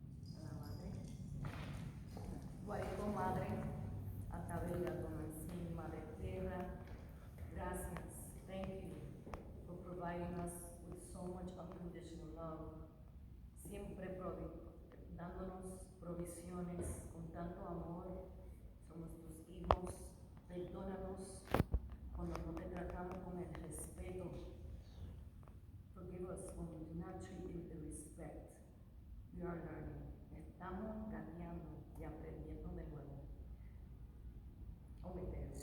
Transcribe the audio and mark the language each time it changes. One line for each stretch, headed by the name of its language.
Spanish: A la madre. Guaricó, madre, Atabella, Donancín, Madre Tierra, gracias.
English: Thank you for providing us with so much unconditional love.
Spanish: Siempre dándonos provisiones con tanto amor. Somos tus hijos. Perdónanos cuando no te tratamos con el respeto.
English: Forgive us when we do not treat you with respect. We are learning.
Spanish: Estamos gateando y aprendiendo de nuevo. Omite.